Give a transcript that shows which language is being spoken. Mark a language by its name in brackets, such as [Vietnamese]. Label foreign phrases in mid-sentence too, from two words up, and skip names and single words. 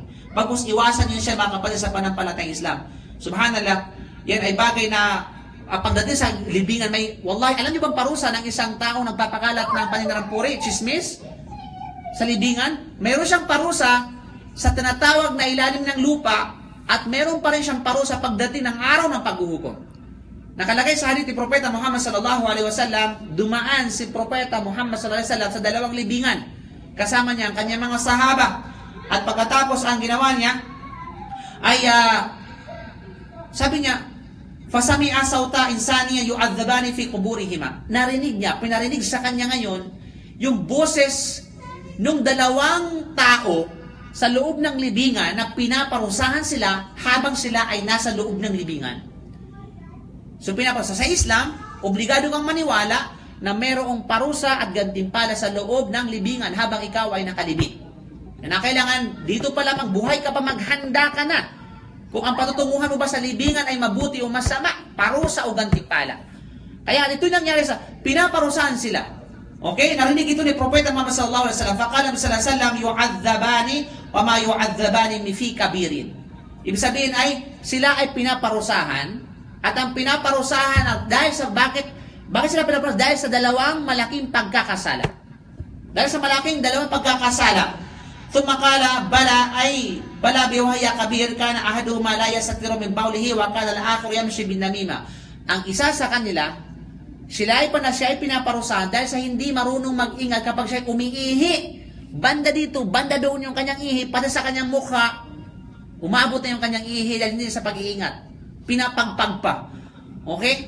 [Filipino] Bagkus iwasan nyo siya mga kapatid sa panampalatayang Islam. Subhanallah, yan ay bagay na pagdating sa libingan may, wallahi, alam niyo bang parusa ng isang tao nagpapakalat ng paninirampuri, chismis, sa libingan? Mayroon siyang parusa sa tinatawag na ilalim ng lupa at meron pa rin siyang parusa pagdating ng araw ng paghuhukom. Nakalagay sa hadith ni Propeta Muhammad [Arabic] صلى الله عليه وسلم, [Filipino] dumaan si Propeta Muhammad [Arabic] صلى الله عليه وسلم [Filipino] sa dalawang libingan. Kasama niya ang kanyang mga sahaba. At pagkatapos ang ginawa niya ay sabi niya, [Arabic] فسمع صوت إنسانين يعذبان في قبورهما. [Filipino] Narinig niya, pinarinig sa kanya ngayon yung boses nung dalawang tao sa loob ng libingan na pinaparusahan sila habang sila ay nasa loob ng libingan. So pinaparusahan sa Islam, obligado kang maniwala na mayroong parusa at gantimpala sa loob ng libingan habang ikaw ay nakalibing. Na kailangan dito pa lamang buhay ka pa, maghanda ka na. Kung ang patutunguhan mo ba sa libingan ay mabuti o masama, parusa o gantimpala. Kaya ito nangyari sa pinaparusahan sila. Okay? Narinig ito ni Propeta Muhammad [Arabic] صلى الله عليه وسلم. فقال صلى الله عليه وسلم يعذبان وما يعذبان في كبير. [Filipino] Ibig sabihin ay sila ay pinaparusahan at ang pinaparusahan dahil sa bakit sila pinaparusahan? Dahil sa dalawang malaking pagkakasala. Dahil sa dalawang pagkakasala. [Arabic] ثم قال بلى وإنه كبير كان أحدهما لا يستتر من بوله وكان الآخر يمشي بالنميمة. [Filipino] Ang isa sa kanila, siya ay pinaparusahan dahil sa hindi marunong mag-ingat kapag siya umiihi. Banda dito, banda doon yung kanyang ihi, pada sa kanyang mukha, umabot na yung kanyang ihi dahil hindi sa pag-iingat. Pinapagpag pa. Okay?